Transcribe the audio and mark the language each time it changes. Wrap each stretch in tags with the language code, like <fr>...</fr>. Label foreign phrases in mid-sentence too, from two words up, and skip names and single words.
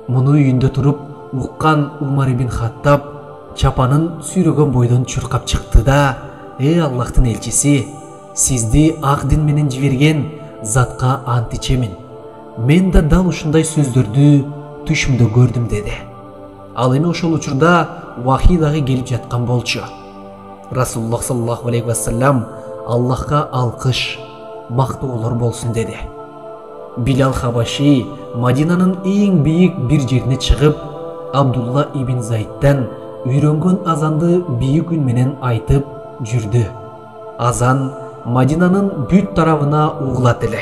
<ky>муну үйүндө туруп уккан Умар ибн Хаттаб чапанын сүйрөгөн бойдон чуркап чыкты да: Аллахтын элчиси, сизди ак дин менен жиберген затка ант ичемин. Мен да дал ушундай сөздөрдү түшүмдө көрдүм деди. Ал эми ошол учурда вахий дагы келип жаткан болчу. Расулуллах</ky> <ar>صلى الله عليه وسلم</ar> <ky>Аллахка алкыш, мактоолор болсун деди. Билал Хабаши Мадинанын эң бийик бир жерине чыгып, Абдулла ибн Зайдтан үйрөнгөн азанды бийик үн менен айтып жүрдү. Азан Мадинанын бүт тарабына угулат эле.</ky>